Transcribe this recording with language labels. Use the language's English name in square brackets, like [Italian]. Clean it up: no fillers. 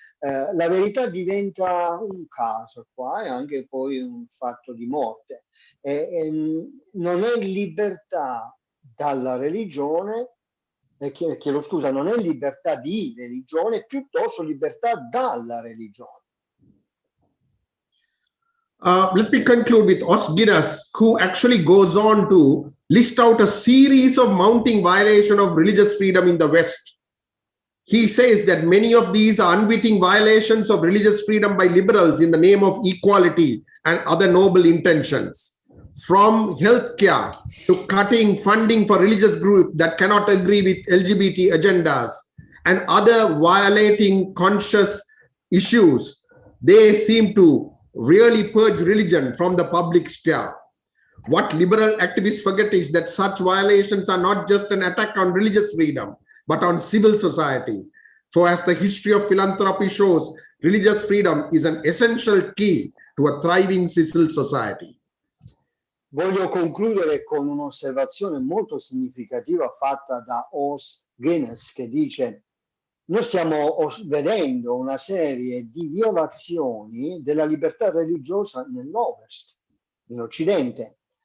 [Italian] La verità diventa un caso qua e anche poi un fatto di morte. Non è libertà dalla religione, chiedo scusa, non è libertà di religione, piuttosto libertà dalla religione. [English] Let me conclude with Osgiras, who actually goes on to list out a series of mounting violations of religious freedom in the West. He says that many of these are unwitting violations of religious freedom by liberals in the name of equality and other noble intentions. From healthcare to cutting funding for religious groups that cannot agree with LGBT agendas and other violating conscious issues, they seem to really purge religion from the public sphere. What liberal activists forget is that such violations are not just an attack on religious freedom, but on civil society. For as the history of philanthropy shows, religious freedom is an essential key to a thriving civil society. [Italian] Voglio concludere con un'osservazione molto significativa fatta da Os Guinness, che dice: noi stiamo vedendo una serie di violazioni della libertà religiosa nell'Ovest, in Occidente.